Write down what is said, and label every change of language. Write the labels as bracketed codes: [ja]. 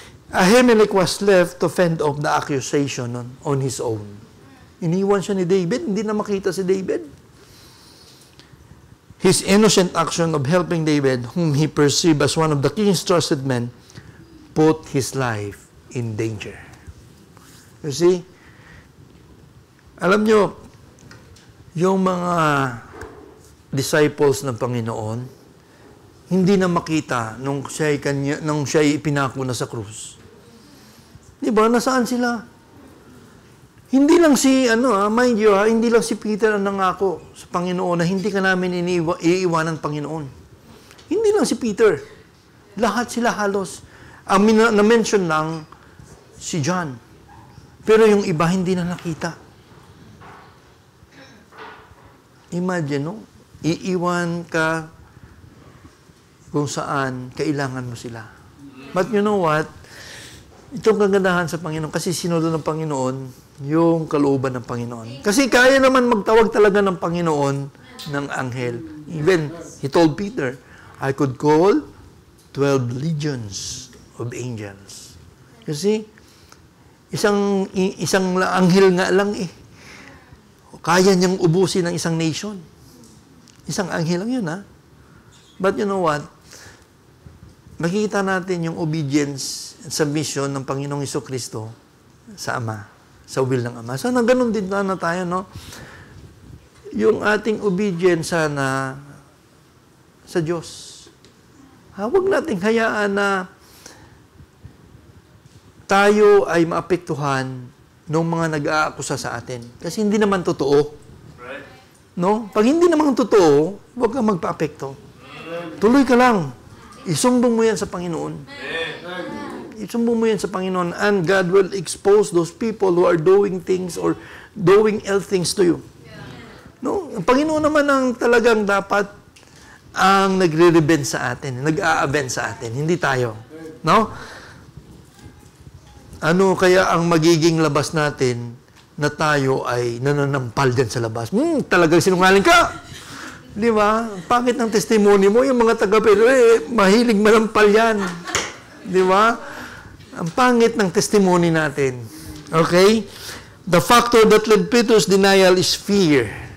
[en] Ahimelech was left to fend off the accusation on his own. [tl] Iniwan siya ni David, hindi na makita si David. [en] His innocent action of helping David, whom he perceived as one of the king's trusted men, put his life in danger. You see? [tl] Alam nyo, yung mga disciples ng Panginoon, hindi na makita nung siya'y ipinako na sa krus. Di ba? Nasaan sila? Hindi lang mind you, hindi lang si Peter ang nangako sa Panginoon na hindi ka namin iiwanan Panginoon. Hindi lang si Peter. Lahat sila halos. Ang na-mention lang si John. Pero yung iba hindi na nakita. Imagine, no? Iiwan ka kung saan kailangan mo sila. [en] But you know what? [tl] Itong kagandahan sa Panginoon, kasi sinunod ng Panginoon yung kalooban ng Panginoon. Kasi kaya naman magtawag talaga ng Panginoon ng anghel. [en] Even, he told Peter, I could call 12 legions of angels. You see? [tl] Isang anghel nga lang eh. Kaya niyang ubusin ng isang nation. Isang anghel lang yun, ha? [en] But you know what? [tl] Makikita natin yung obedience and submission ng Panginoong Jesucristo sa Ama, sa will ng Ama. So, ganun din na tayo, no? Yung ating obedience sana sa Diyos. Huwag nating hayaan na tayo ay maapektuhan ng mga nag-aakusa sa atin. Kasi hindi naman totoo. No? Pag hindi naman totoo, huwag kang magpa-apekto. Tuloy ka lang. Isumbong mo yan sa Panginoon. Isumbong mo yan sa Panginoon [en] and God will expose those people who are doing things or doing ill things to you. [tl] No? Ang Panginoon naman ang talagang dapat ang nagre-revenge sa atin, nag-a-avenge sa atin, hindi tayo. No? Ano kaya ang magiging labas natin na tayo ay nananampal dyan sa labas? Talagang sinungaling ka! Di ba? Pangit ng testimony mo, yung mga taga-pero, mahilig manampal yan. Di ba? Ang pangit ng testimony natin. Okay? [en] The factor that led Peter's denial is fear.